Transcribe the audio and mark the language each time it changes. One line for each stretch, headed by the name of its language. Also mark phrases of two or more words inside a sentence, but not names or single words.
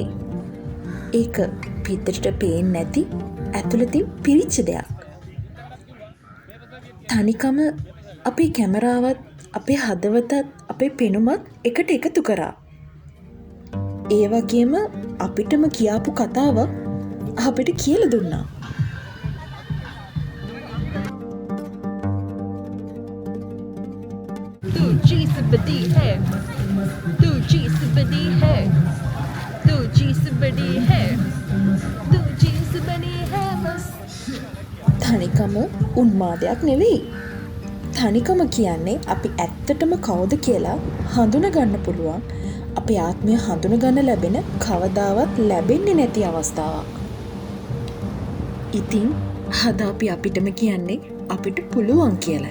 Sinhala: ඒක පිටට පේන්නේ නැති ඇතුළතින් පිරිච්ච දෙයක්. තනිකම අපේ කැමරාවත් අපේ හදවතත් අපේ පෙනුමත් එකට එකතු කරා. ඒ වගේම අපිටම කියාපු කතාවක් අපිට කියලා දුන්නා.
Hindi: तू चीज बड़ी है तू चीज बड़ी है तू चीज बड़ी है तू चीज बड़ी है बस
Sinhala: තනිකම උන්මාදයක් නෙවෙයි. තනිකම කියන්නේ අපි ඇත්තටම කවුද කියලා හඳුනගන්න පුළුවන්. අපේ ආත්මය හඳුනගන්න ලැබෙන කවදාවත් ලැබෙන්නේ නැති අවස්ථාවක්. ඉතින් අද අපි අපිටම කියන්නේ අපිට පුළුවන් කියලයි.